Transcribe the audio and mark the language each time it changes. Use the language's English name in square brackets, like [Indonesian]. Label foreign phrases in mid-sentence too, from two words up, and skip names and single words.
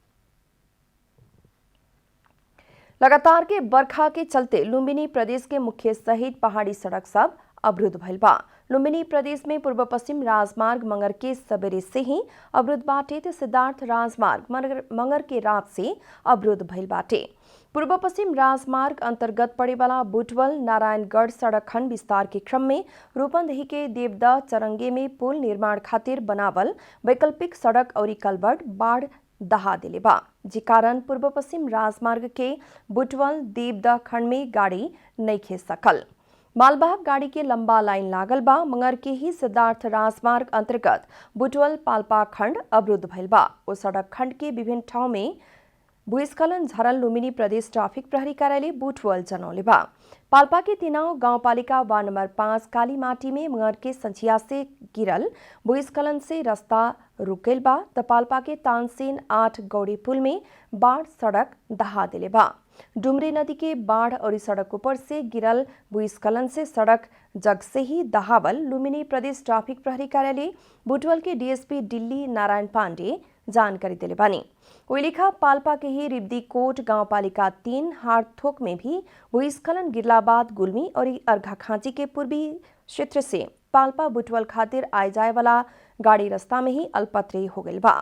[Bhojpuri] लगातार के बरखा के चलते लुम्बिनी प्रदेश के मुख्य सहित पहाड़ी सड़क सब अवरुद्ध भइल बा। लुम्बिनी प्रदेश में पूर्व पश्चिम राजमार्ग मंगर के सबेरे से ही अवरुद्ध बाटे तो सिद्धार्थ राजमार्ग मंगर के रात से अवरुद्ध भइल बाटे। पूर्व पश्चिम राजमार्ग अंतर्गत पड़े वाला बुटवल नारायणगढ़ सड़क खंड विस्तार के क्रम में रूपंदेही के देवदा चरंगे में पुल निर्माण खातिर बनावल वैकल्पिक सड़क और कलवर्ट बाढ़ दहा दिले बा, जे कारण पूर्व पश्चिम राजमार्ग के बुटवल देवदा खंड में गाड़ी नहीं खे सकल। मालवाहक गाड़ी के लंबा लाइन लागल बा। मंगर के ही सिद्धार्थ राजमार्ग अंतर्गत बुटवल पाल्पा खंड अवरुद्ध भइल बा। उस सड़क खंड के विभिन्न ठाव में भूस्खलन झरल लुम्बिनी प्रदेश ट्राफिक प्रहरी कार्यालय बुटवल जनौले बा। पाल्पा के तिनाव गांवपालिका वार्ड नंबर 5 कालीमाटी में मंगर के संझिया से गिरल भूस्खलन से रास्ता रुक गइल बा त पाल्पा के तानसेन 8 गौड़ी पुल में बाढ़ सड़क दहा दिले बा। डुमरी नदी के बाढ़ और सड़क ऊपर से गिरल भूस्खलन से सड़क जग से ही दहावल लुम्बिनी प्रदेश ट्राफिक प्रहरी कार्यालय बुटवल के डीएसपी दिल्ली नारायण पांडे जानकारी दिले बानी। ओइलिखा पाल्पा के ही रिब्दीकोट गांवपालिका 3 हारथोक में भी भूस्खलन गिरला बाद गुल्मी और अर्घाखांची के पूर्वी क्षेत्र से पाल्पा बुटवल खातिर आए जाए वाला गाड़ी रास्ता में ही अल्पत्र हो गइल बा।